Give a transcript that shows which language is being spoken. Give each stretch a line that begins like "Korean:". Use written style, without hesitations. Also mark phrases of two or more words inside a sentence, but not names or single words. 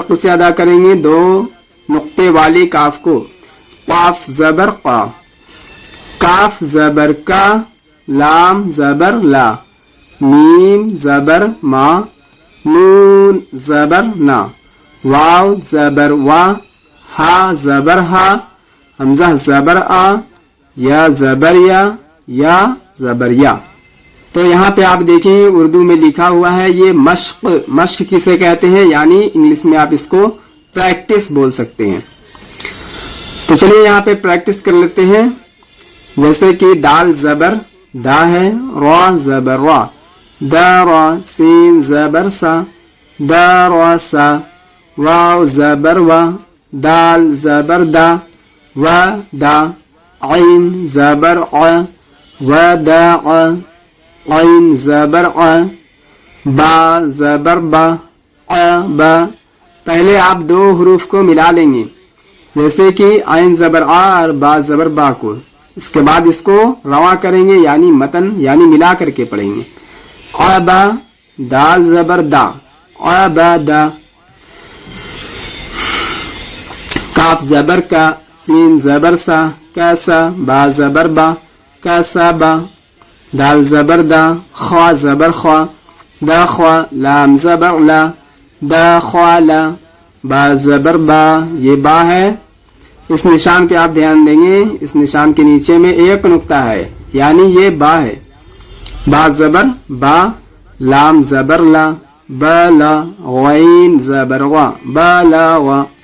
Urdu: حلق سے ادا کریں گے، دو نقطے والی کاف کو، قاف زبر قا، کاف زبر کا، لام زبر لا، میم زبر ما، نون زبر نا، واو زبر وا، ہا زبر ہا، حمزہ زبر آ، یا زبر یا زبر یا۔ تو یہاں پہ آپ دیکھیں اردو میں لکھا ہوا ہے یہ مشق، مشق کسے کہتے ہیں، یعنی انگلش میں آپ اس کو پریکٹس بول سکتے ہیں۔ تو چلیے یہاں پہ پریکٹس کر لیتے ہیں، جیسے کہ دال زبر دا ہے، را زبر را، دا را، سین زبر سا، دا را سا، واو زبر وا، دال زبر دا، و دا، عین زبر ع، و دا ع، عین زبر ع، با زبر با، ع با۔ پہلے آپ دو حروف کو ملا لیں گے، جیسے کہ عین زبر آ اور با زبر با کو، اس کے بعد اس کو رواں کریں گے، یعنی متن یعنی ملا کر کے پڑھیں گے، ع با، دال زبر دا، ع با دا، کاف زبر کا، سین زبر سا، کاسا، با زبر با، کاسا با، دال زبر دا، خوا زبر خوا، دا خوا، لام زبر لا، دا خوا لا، با زبر با، یہ با ہے، اس نشان پہ آپ دھیان دیں گے، اس نشان کے نیچے میں ایک نقطہ ہے، یعنی یہ با ہے، با زبر با، لام زبر لا، با لا، غین زبر وا، با لا وا،